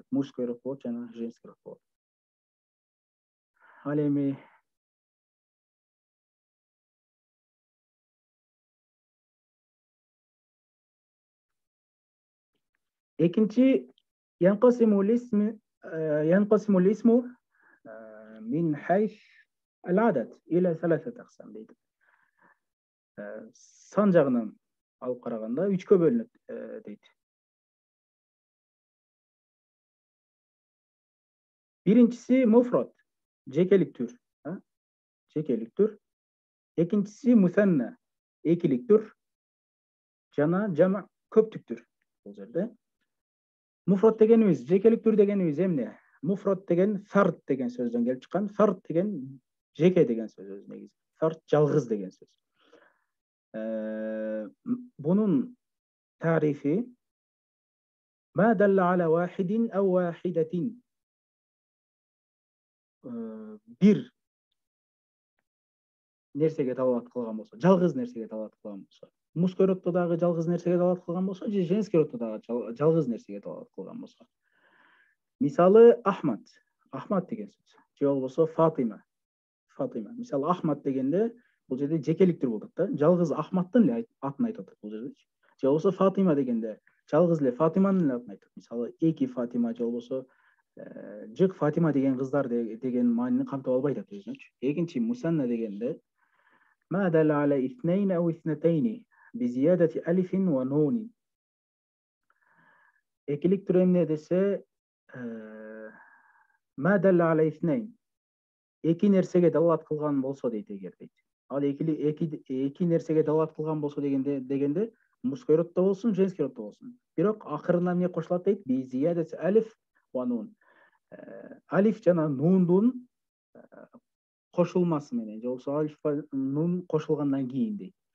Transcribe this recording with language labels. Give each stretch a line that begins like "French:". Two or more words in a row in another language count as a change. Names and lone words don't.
Kyrgyz: Мужской род болот жана женский род болот. Ал эми экинчи,
Arabic: ينقسم الاسم من حيث العدد إلى ثلاثة أقسام deydi.
Kyrgyz: Сан жагынан алып караганда 3кө бөлүнөт дейт. Биринчиси муфрад, жекелик түр, жекелик түр. Экинчиси мусанна, экилик түр жана жама, көптүк түр. Бул жерде муфрад дегенибиз, жекелик түр дегенибиз эмне? Муфрад деген фард деген сөздөн келип чыккан. Фард деген жеке деген сөз өз негизи. Фард жалгыз деген сөз. Бунун тарифи
Arabic: ما دل على واحد أو واحدة.
Kyrgyz: Бир нерсеге далалат кылган болсо, жалгыз нерсеге далалат кылган болсо, мужской роддо дагы жалгыз нерсеге далалат кылган болсо, же женский роддо дагы жалгыз нерсеге далалат кылган болсо. Мисалы Ахмад деген сөз, же болбосо Фатима. Мисалы Ахмад дегенде бул жерде жекелик түр болот да. Жалгыз Ахмадтын эле атын айтып атат бул жерде. Же болбосо Фатима дегенде жалгыз эле Фатиманын эле атын айтат. Мисалы эки Фатима, же болбосо жык Фатима деген кыздар деген маанини камтып албайт өзүнчү. Экинчи мусанна дегенде
Arabic: ما دل على اثنين أو اثنتين بزيادة ألف ونون.
Kyrgyz: Экилик түрү эмне десе
Arabic: ما دل على اثنين.
Kyrgyz: Эки нерсеге далат кылган болсо дейт эгер дейт. Ал эки нерсеге далат кылган болсо дегенде мужской роддо болсун, женский роддо болсун. Бирок акырына эмне кошулат дейт?
Arabic: بزيادة ألف ونون.
Kyrgyz: Алиф жана нундун кошулмасы менен, же болбосо алиф нун кошулгандан кийин дейт.